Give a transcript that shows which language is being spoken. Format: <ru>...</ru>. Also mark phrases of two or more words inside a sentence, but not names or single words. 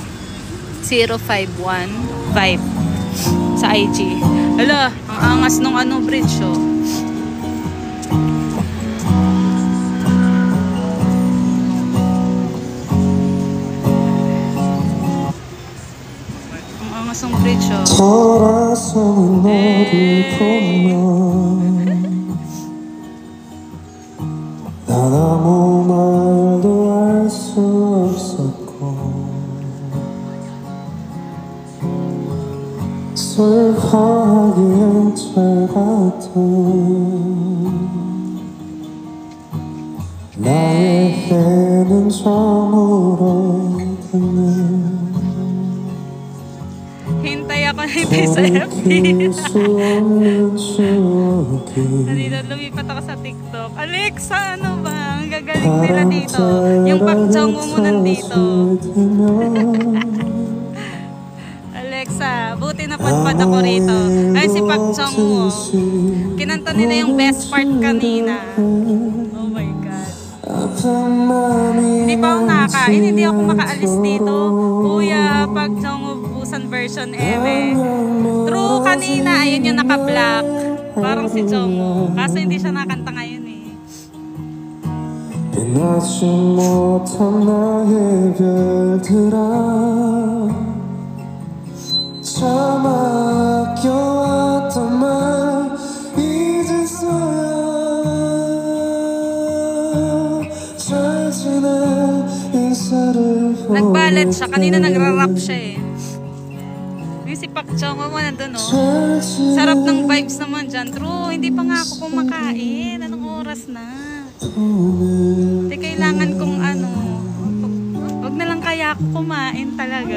<tl>051 Vibe sa IG. Hala, ang angas nung ano bridge oh. Ang angas nung bridge oh.</tl> <ko>돌아서는 너를 보면 난 아무 말도 할 수 없었고 슬퍼하기엔 잘 같은 나에게는 처음으로 듣는</ko> <tl>Hintay ako hintay sa FB. Kanina lumipat ako sa TikTok. Alexa, ano ba? Ang gagaling nila dito. Yung Pak Jong-woo mo nandito. Alexa, buti na padpad ako rito. Ay, si Pak Jong-woo. Kinanta nila yung</tl> <en>best part</en> <tl>kanina.</tl> <en>Oh my God.</en> <tl>Hindi pa ako nakakain. Hindi ako makaalis dito. Kuya, Pak Jong-woo Busan version eme. True kanina. Ayun yung naka-black. Parang si Jong-woo. Kaso hindi siya nakanta ngayon eh.</tl> <ko>빛나지 못한 나의 별들아 참 아껴왔던 말 이제서야 잘 지내 인사를</ko> <tl>Nagbalat siya. Kanina nagra-rap siya eh. Yung si Pak Jong-woo mo nandun oh. Sarap ng vibes naman dyan. True, hindi pa nga ako kumakain. Anong oras na? Hindi kailangan kong ano. Wag na lang kaya ako kumain talaga.</tl>